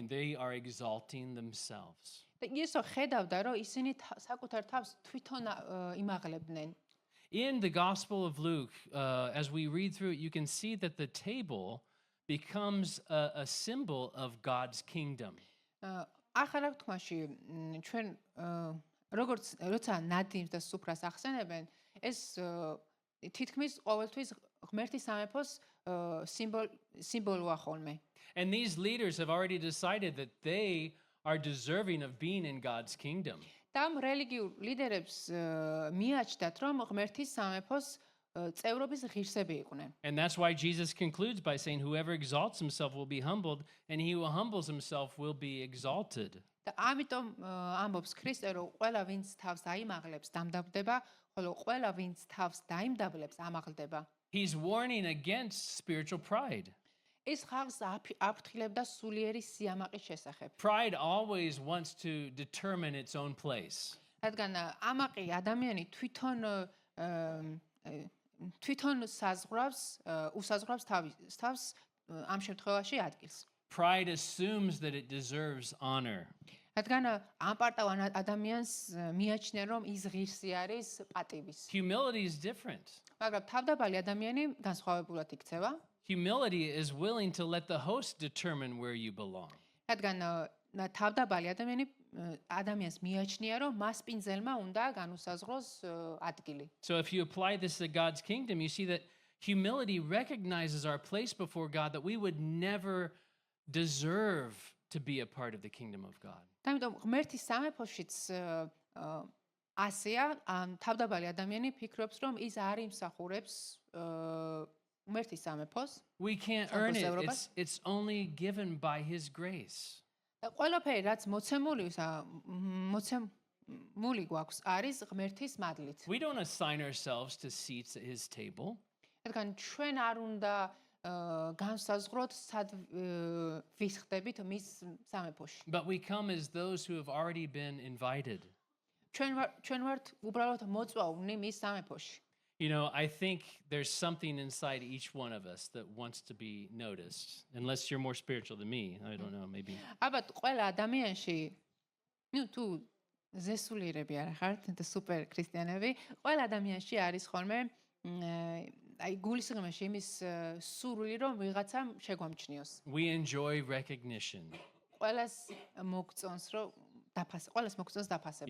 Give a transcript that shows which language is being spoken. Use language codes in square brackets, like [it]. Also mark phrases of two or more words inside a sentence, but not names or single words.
[en] They are exalting themselves. [ka] და იესო ხედავდა, რომ ისინი საკუთარ თავს თვითონ იმაღლებდნენ. [en] In the Gospel of Luke, as we read through it, you can see that the table becomes a symbol of God's kingdom. [ka] ახალ აღთქმაში ჩვენ როცა ნადიმს და სუფრას ახსენებენ, ეს თითქმის ყოველთვის ღმერთის სამეფოს სიმბოლოა ხოლმე. [en] And these leaders have already decided that they are deserving of being in God's kingdom. [ka] და ამ რელიგიურ ლიდერებს მიაჩნდათ, რომ ღმერთის სამეფოს წევრობის ღირსები იყვნენ. [en] And that's why Jesus concludes by saying, whoever exalts himself will be humbled, and he who humbles himself will be exalted. [ka] და ამიტომ ამბობს ქრისტე, რომ ყველა ვინც თავს აიმაღლებს, დამდაბდება, ხოლო ყველა ვინც თავს დაიმდაბლებს, ამაღლდება. [en] He's warning against spiritual pride. [ka] ეს ხალხს აფრთხილებდა სულიერი სიამაყის შესახებ. [en] Pride always wants to determine its own place. [ka] რადგან ამაყი ადამიანი თვითონ უსაზღვრავს თავს ამ შემთხვევაში ადგილს. [en] Pride assumes that it deserves honor. [ka] რადგან ამ პარტავან ადამიანს მიაჩნია, რომ ის ღირსი არის პატივის. [en] Humility is different. [ka] მაგრამ თავდაბალი ადამიანი განსხვავებულად იქცევა. [en] Humility is willing to let the host determine where you belong. [ka] რადგან თავდაბალი ადამიანს მიაჩნია, რომ მას პინძელმა უნდა განუსაზღვროს ადგილი. [en] So if you apply this to God's kingdom, you see that humility recognizes our place before God, that we would never deserve to be a part of the kingdom of God. [ka] ამიტომ ღმერთის სამეფოშიც ასეა, თავდაბალი ადამიანი ფიქრობს, რომ ის არ იმსახურებს ღმერთის სამეფოს. [en] We can't earn it. It's only given by his grace. [ka] ყველაფერი, რაც მოცემული გვაქვს, არის ღმერთის მადლით. [en] We don't assign ourselves to seats at his table. [ka] რადგან ჩვენ არ უნდა განსაზღვროთ სად ვიხდებით მის სამეფოში. [en] But we come as those who have already been invited. [ka] ჩვენ ვართ უბრალოდ მოწვავნი მის სამეფოში. [en] You know, I think there's something inside each one of us that wants to be noticed. Unless you're more spiritual than me, I don't know, maybe. [ka] ალბათ ყველა ადამიანში თუ ზესულიერები არ ხართ და სუპერ ქრისტიანები, ყველა ადამიანში არის ხოლმე აი გულისხმობაში იმის სურვილი რომ ვიღაცამ შეგვამჩნიოს. [en] We enjoy recognition. [ka] ყველას მოგწონს რომ ყველას მოგწონს დაფასება.